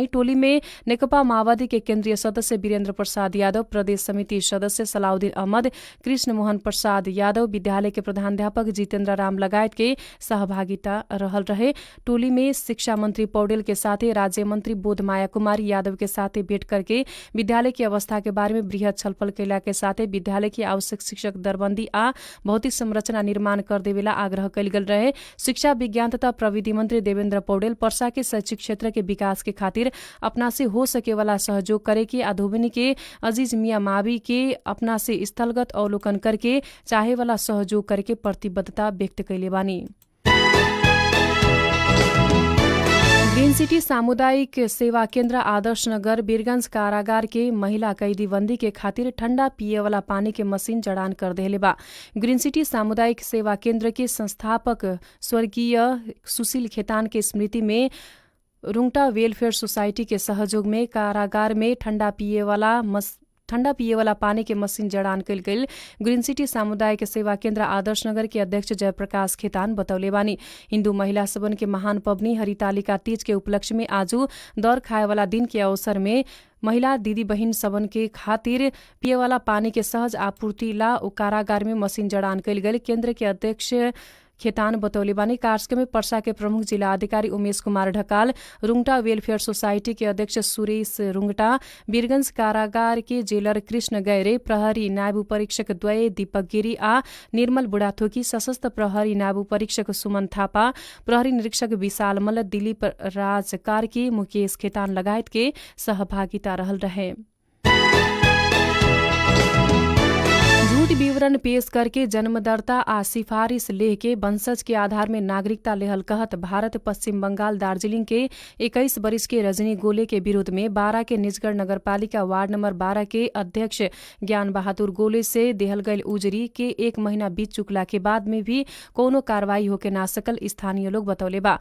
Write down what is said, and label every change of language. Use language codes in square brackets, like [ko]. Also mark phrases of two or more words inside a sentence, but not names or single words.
[bho] टोली में नेकपा माओवादी के केन्द्रीय सदस्य वीरेन्द्र प्रसाद यादव, प्रदेश समिति सदस्य सलाउद्दीन अहमद, कृष्ण मोहन प्रसाद यादव, विद्यालय के प्रधानाध्यापक जितेन्द्र राम लगायत के सहभागिता रहल रहे। टोली में शिक्षा मंत्री पौडेल के साथ राज्य मंत्री बोधमाया कुमारी यादव के साथ भेंट करके विद्यालय की अवस्था के बारे में बृहद छलफल कैला के साथ विद्यालय की आवश्यक शिक्षक दरबंदी आ भौतिक संरचना निर्माण कर देवेला आग्रह कैल गेल रहे। शिक्षा विज्ञान तथा प्रविधि मंत्री देवेंद्र पौडेल पर्सा के शैक्षिक क्षेत्र के विकास के खातिर अपना से हो सके वाला सहयोग करे के आधोबनी के अजीज मिया मावी के अपना से स्थलगत अवलोकन करके चाहे वाला सहयोग करे के प्रतिबद्धता व्यक्त कैले बानी। ग्रीन सिटी सामुदायिक सेवा केन्द्र आदर्श नगर वीरगंज कारागार के महिला कैदी बंदी के खातिर ठंडा पिए वाला पानी के मशीन जड़ान कर देले बा। ग्रीन सिटी सामुदायिक सेवा केन्द्र के संस्थापक स्वर्गीय सुशील खेतान के स्मृति में रुंगटा वेलफेयर सोसाइटी के सहयोग में कारागार में ठंडा पिए वाला पानी के मशीन जड़ान कैल गेल। ग्रीन सिटी सामुदायिक सेवा केन्द्र आदर्श नगर के अध्यक्ष जयप्रकाश खेतान बतौले बानी। हिन्दू महिला सबन के महान पबनी हरितालिका तीज के उपलक्ष्य में आजू दर खाए वाला दिन के अवसर में महिला दीदी बहिन सबन के खातिर पिए वाला पानी के सहज आपूर्ति ला कारागार में मशीन जड़ान कैल गेल। केन्द्र के अध्यक्ष खेतान बतौले बानी। कार्यक्रम में पर्सा के प्रमुख जिला अधिकारी उमेश कुमार ढकाल, रुंगटा वेलफेयर सोसाइटी के अध्यक्ष सुरेश रुंगटा, वीरगंज कारागार के जेलर कृष्ण गैरे, प्रहरी नायब परीक्षक द्वय दीपक गिरी आ निर्मल बुढ़ाथोकी, सशस्त्र प्रहरी नायब परीक्षक सुमन थापा, प्रहरी निरीक्षक विशाल मल्ल, दिलीप राज कार्की, मुकेश खेतान लगायत के सहभागिता रहल रहे। झूठ विवरण पेश करके जन्मदर्ता आ सिफारिश लेह के वंशज के आधार में नागरिकता लेहल कहत भारत पश्चिम बंगाल दार्जिलिंग के 21 वर्ष के रजनी गोले के विरोध में 12 के निजगढ़ नगरपालिका वार्ड नंबर 12 के अध्यक्ष ज्ञान बहादुर गोले से देहल गयल उजरी के 1 महीना बीत चुकला के बाद में भी कोनो कार्रवाई होके ना सकल स्थानीय लोग बतौले बा।